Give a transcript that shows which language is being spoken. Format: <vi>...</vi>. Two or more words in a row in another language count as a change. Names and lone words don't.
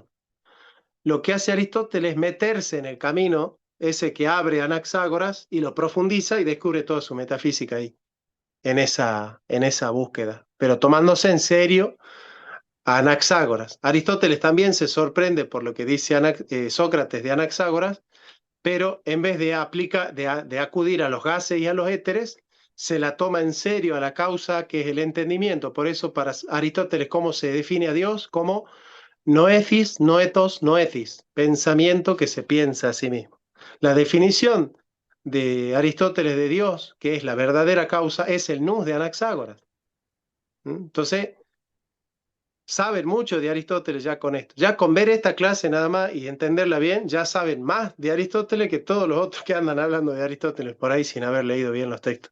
<es>Lo que hace Aristóteles es meterse en el camino ese que abre Anaxágoras y lo profundiza y descubre toda su metafísica ahí, en esa búsqueda, pero tomándose en serio a Anaxágoras. Aristóteles también se sorprende por lo que dice Sócrates de Anaxágoras, pero en vez de acudir a los gases y a los éteres, se la toma en serio a la causa que es el entendimiento. Por eso para Aristóteles, ¿cómo se define a Dios?</es> <el>Como νόησις, νοητός, νόησις,</el> <es>pensamiento que se piensa a sí mismo. La definición de Aristóteles de Dios, que es la verdadera causa, es el nous de Anaxágoras. Entonces, saben mucho de Aristóteles ya con esto. Ya con ver esta clase nada más y entenderla bien, ya saben más de Aristóteles que todos los otros que andan hablando de Aristóteles por ahí sin haber leído bien los textos.</es>